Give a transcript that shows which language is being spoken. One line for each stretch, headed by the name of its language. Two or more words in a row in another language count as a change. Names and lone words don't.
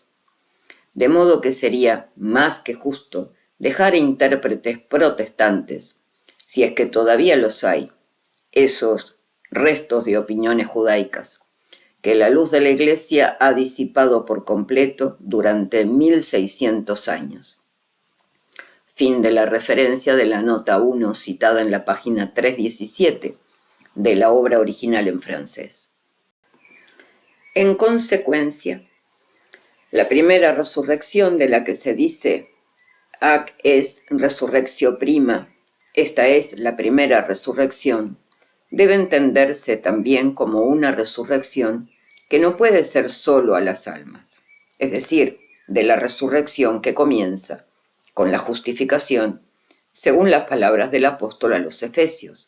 Spanish: De modo que sería más que justo dejar intérpretes protestantes, si es que todavía los hay, esos restos de opiniones judaicas, que la luz de la Iglesia ha disipado por completo durante 1600 años. Fin de la referencia de la nota 1 citada en la página 317 de la obra original en francés. En consecuencia, la primera resurrección de la que se dice
Latin: «Ac est resurrectio prima»,
Spanish: esta es la primera resurrección, debe entenderse también como una resurrección que no puede ser solo a las almas, es decir, de la resurrección que comienza con la justificación, según las palabras del apóstol a los Efesios.